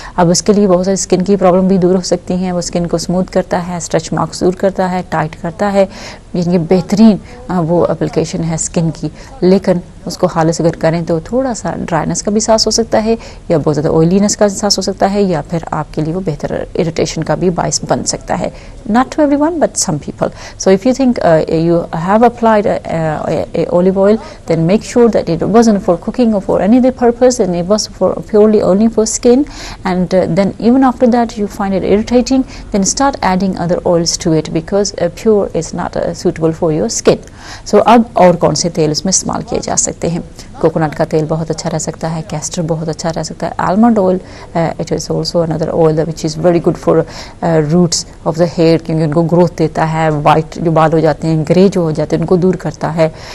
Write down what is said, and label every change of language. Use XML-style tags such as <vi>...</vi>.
<hi>अब उसके लिए बहुत सारी स्किन की प्रॉब्लम भी दूर हो सकती हैं। वो स्किन को स्मूथ करता है, स्ट्रेच मार्क्स दूर करता है, टाइट करता है। ये बेहतरीन वो एप्लीकेशन है स्किन की। लेकिन उसको खालिस अगर करें तो थोड़ा सा ड्राइनेस का भी एहसास हो सकता है, या बहुत ज़्यादा ऑयलीनेस का एहसास हो सकता है, या फिर आपके लिए वो बेहतर इरिटेशन का भी बायस बन सकता है।</hi> <en>Not to everyone but some people. So if you think you have applied a olive oil, then make sure that it wasn't for cooking or for any other purpose, and it was for purely only for skin. And then even after that you find it irritating, then start adding other oils to it, because pure is not suitable for your skin.</en> <hi>So अब और कौन से तेल इसमें इस्तेमाल किए जा सकते हैं? कोकोनट का तेल बहुत अच्छा रह सकता है, कैस्टर बहुत अच्छा रह सकता है, almond oil</hi> <en>it is also another oil which is very good for roots of the hair,</en> <hi>क्योंकि उनको ग्रोथ देता है, वाइट जो बाल हो जाते हैं, ग्रे जो हो जाते हैं, उनको दूर करता है।</hi>